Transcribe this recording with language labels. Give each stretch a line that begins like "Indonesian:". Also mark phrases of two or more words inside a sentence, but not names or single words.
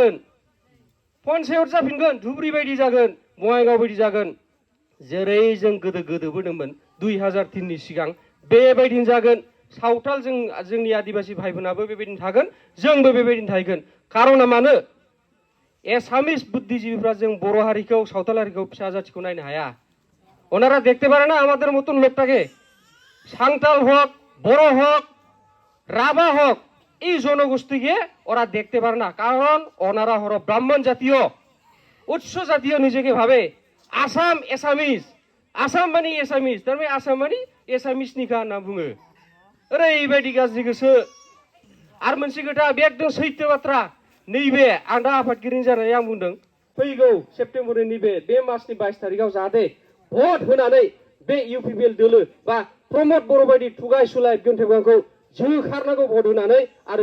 Bodo: जाफिनगोन धुबुरी बायदि जागोन बङाइगाव बायदि जागोन जेरै जों गोदोबोदोंमोन 2003 सिगां बेबायदिनो जागोन सावथाल जोंनि आदिबासि भाइफोराबो बेबायदिनो थागोन जोंबो बेबायदिनो थागोन खारना मानो एसामिस बुद्धिजीबीफ्रा जों बर' हारिखौ सावथाल हारिखौ फिसा जाथिखौ नायनो हाया
Bangla: ওনারা দেখতে পারে না আমাদের মতন লোকটাকে সাঁওতাল হোক বড় হোক রাভা হোক এই জনগোষ্ঠীকে ওরা দেখতে পারে না কারণ ওনারা হলো ব্রাহ্মণ জাতীয় উচ্চ জাতীয় নিজেকে ভাবে আসাম এসামিস তার মানে আসাম মানে
Bodo: এসামিसनिखा होनना बुङो ओरैबायदि गाज्रि गोसो आरो मोनसे खोथा बे एकदम सैथो बाथ्रा नैबे आं दा आफादगिरि जानानै आं बुंदों फैगौ सेप्तेम्बरनि नैबे बे मासनि 22 तारिखआव जाहाथे भट होनानै बे इउपिपिएल दोलो बा प्रमद बर' बायदि थुगाय सुलाय गोन्थेबांखौ जोखारनांगौ भट होनानै आरो